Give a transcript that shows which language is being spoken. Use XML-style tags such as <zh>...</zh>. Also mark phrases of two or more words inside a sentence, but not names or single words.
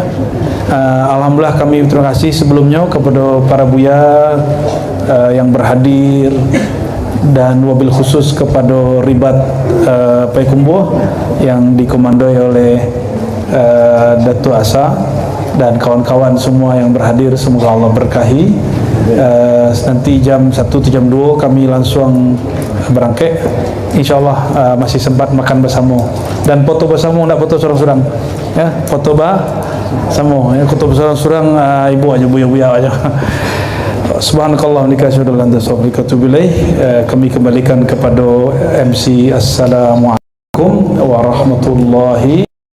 <id>Alhamdulillah kami terima kasih sebelumnya kepada para Buya yang berhadir, dan</id> <ar>وبالخصوص</ar> <id>kepada Ribat Payakumbuh yang dikomandoi oleh Datuk Asa dan kawan-kawan semua yang berhadir. Semoga Allah berkahi. Nanti jam 1 atau jam 2 kami langsung berangkat. InsyaAllah masih sempat makan bersama dan foto bersama, tidak foto sorang-sorang ya, foto bersama ya, foto sorang-sorang ibu aja, buya-buya aja. Subhanakallah nikah syukur lantas kami kembalikan kepada MC.</id> <ar>السلام عليكم ورحمة الله</ar>